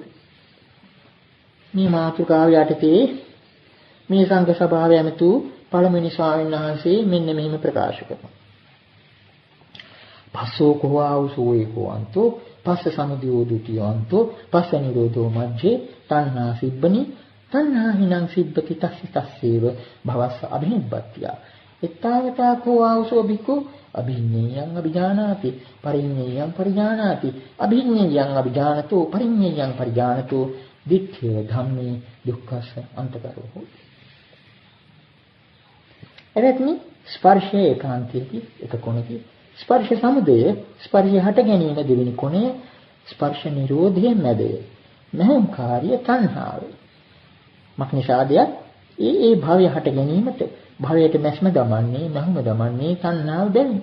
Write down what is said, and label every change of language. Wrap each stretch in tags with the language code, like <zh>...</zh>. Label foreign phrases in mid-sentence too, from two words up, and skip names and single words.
<si>මේ මාතෘකාව යටතේ මේ සංඝ සභාව ඇමතු පළමුවෙනි ස්වාමීන් වහන්සේ මෙන්න මෙහිම ප්‍රකාශ කරනවා.</si> <pi>පස්සෝ කෝවාවසෝ ඒකෝවන්තෝ පස්ස සමුදයෝ දුතියවන්තෝ පස්ස නිරෝධෝ මජ්ජේ තණ්හා සිබ්බනි තණ්හා හිනං සිබ්බති තස්සේව භවස්ස අභිනිබ්බත්‍ය එත්තාවතා කෝවාවසෝ බිකෝ අභිඤ්ඤයං අභිජානාති පරිඤ්ඤයං පරිජානාති අභිඤ්ඤයං අභිජානතෝ පරිඤ්ඤයං පරිජානතෝ දික්ඛේ ධම්මේ දුක්ඛස්ස අන්තකරෝ.</pi> <si>එවැනි ස්පර්ශයේ ඒකාන්තයේ එක කොනකි ස්පර්ශ සමුදය ස්පර්ශය හට ගැනීම දෙවෙනි කොනය ස්පර්ශ නිරෝධයේ මැදය මහංකාරිය තණ්හාව. මක්නිසාදය ඒ භවය හට ගැනීමට භවයට මැස්ම දමන්නේ මහම දමන්නේ තණ්හාව බැවින්.</si>